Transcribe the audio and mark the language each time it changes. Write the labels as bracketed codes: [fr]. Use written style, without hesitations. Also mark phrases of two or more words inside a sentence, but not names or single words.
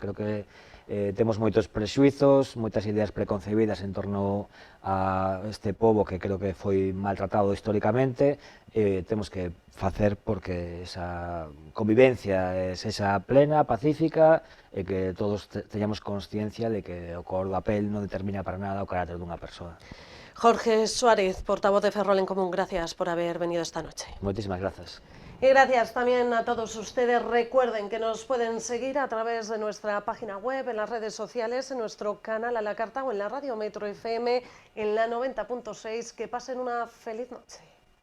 [gl] Creo que temos moitos prexuizos, moitas ideas preconcebidas en torno a este pobo que creo que foi maltratado históricamente, temos que facer porque esa convivencia sexa plena, pacífica, e que todos teñamos consciencia de que o color da pel non determina para nada o carácter dunha persoa. [es] Jorge Suárez, portavoz de Ferrol en Común, gracias por haber venido esta noche. [gl] Moitísimas grazas. [es] Y gracias también a todos ustedes. Recuerden que nos pueden seguir a través de nuestra página web, en las redes sociales, en nuestro canal a la carta o en la radio Metro FM en la 90.6. Que pasen una feliz noche.